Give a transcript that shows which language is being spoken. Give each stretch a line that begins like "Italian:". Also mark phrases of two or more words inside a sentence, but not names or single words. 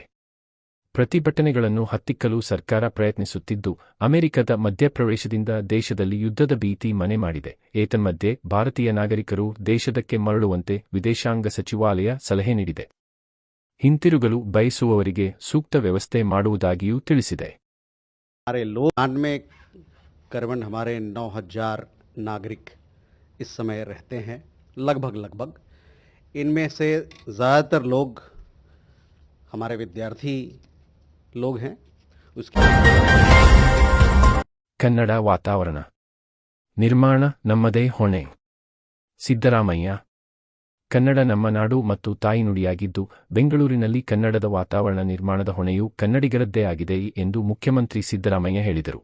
Kannada: ಪ್ರತಿಭಟನೆಗಳನ್ನು ಹತ್ತಿಕ್ಕಲು ಸರ್ಕಾರ ಪ್ರಯತ್ನಿಸುತ್ತಿದ್ದು, ಅಮೆರಿಕದ ಮಧ್ಯಪ್ರವೇಶದಿಂದ ದೇಶದಲ್ಲಿ ಯುದ್ಧದ ಭೀತಿ ಮನೆ ಮಾಡಿದೆ. ಏತನ್ಮಧ್ಯೆ ಭಾರತೀಯ ನಾಗರಿಕರು ದೇಶದಕ್ಕೆ ಮರಳುವಂತೆ ವಿದೇಶಾಂಗ ಸಚಿವಾಲಯ ಸಲಹೆ ನೀಡಿದೆ. ಹಿಂತಿರುಗಲು ಬಯಸುವವರಿಗೆ ಸೂಕ್ತ ವ್ಯವಸ್ಥೆ ಮಾಡುವುದಾಗಿಯೂ ತಿಳಿಸಿದೆ.
Hindi: करीबन हमारे 9,000 नागरिक इस समय रहते हैं, लगभग इनमें से ज़्यादातर लोग हमारे विद्यार्थी लोग हैं.
Kannada: ಕನ್ನಡ ವಾತಾವರಣ ನಿರ್ಮಾಣ ನಮ್ಮದೇ ಹೊಣೆ. ಸಿದ್ದರಾಮಯ್ಯ. ಕನ್ನಡ ನಮ್ಮ ನಾಡು ಮತ್ತು ತಾಯಿನುಡಿಯಾಗಿದ್ದು, ಬೆಂಗಳೂರಿನಲ್ಲಿ ಕನ್ನಡದ ವಾತಾವರಣ ನಿರ್ಮಾಣದ ಹೊಣೆಯು ಕನ್ನಡಿಗರದ್ದೇ ಆಗಿದೆ ಎಂದು ಮುಖ್ಯಮಂತ್ರಿ ಸಿದ್ದರಾಮಯ್ಯ ಹೇಳಿದರು.